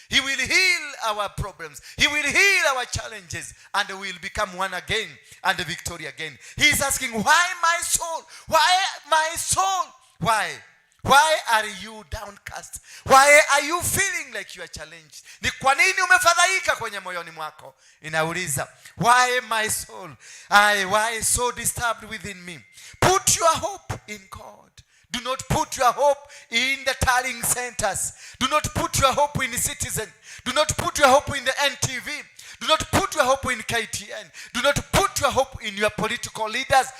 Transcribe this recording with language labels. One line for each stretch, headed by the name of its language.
English: He will heal our problems. He will heal our challenges, and we will become one again and victory again. He is asking, why my soul? Why my soul? Why? Why are you downcast? Why are you feeling like you are challenged?
Swahili: Ni kwa nini umefadhaika kwenye moyoni mwako? Inauliza,
English: why my soul? Why so disturbed within me? Put your hope in God. Do not put your hope in the tallying centers. Do not put your hope in the Citizen. Do not put your hope in the NTV. Do not put your hope in KTN. Do not put your hope in your political leaders.